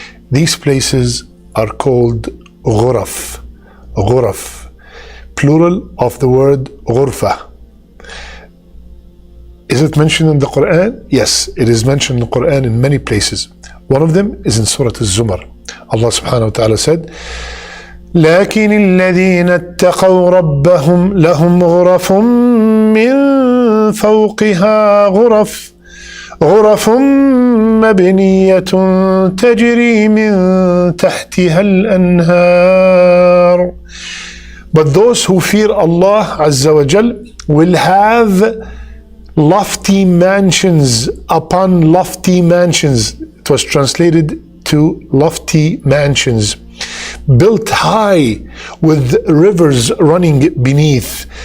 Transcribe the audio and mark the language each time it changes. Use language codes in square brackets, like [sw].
[en] These places are called ghuraf. Ghuraf. Plural of the word ghurfa. Is it mentioned in the Qur'an? Yes, it is mentioned in the Qur'an in many places. One of them is in Surah Al-Zumar. Allah subhanahu wa ta'ala said, [ar] لكن الذين اتقوا ربهم لهم غرف من فوقها غرف مبنية تجري من تحتها الأنهار. [en] But those who fear Allah Azza wa Jal will have lofty mansions upon lofty mansions. It was translated to lofty mansions, built high with rivers running beneath.